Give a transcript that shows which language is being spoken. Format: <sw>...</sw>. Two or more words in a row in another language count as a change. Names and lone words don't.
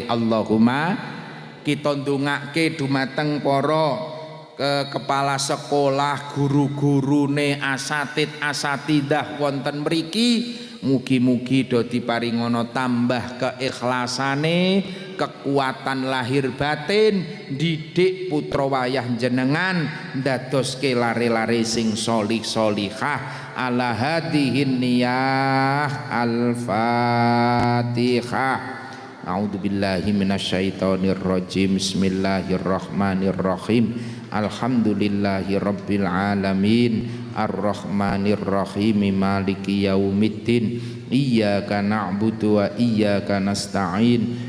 <jv>Allahumma kita ndongake dumateng para kepala sekolah, guru-gurune, asatid-asatidah wonten mriki, mugi-mugi do diparingono tambah keikhlasane, kekuatan lahir batin, didik putra wayah jenengan dadoske lare-lare sing sholih-sholihah.</jv> <ar>على هذه النية. Al-Fatihah. أعوذ بالله من الشيطان الرجيم. بسم الله الرحمن الرحيم. الحمد لله رب العالمين. الرحمن الرحيم. مالك يوم الدين. إياك نعبد وإياك نستعين.</ar>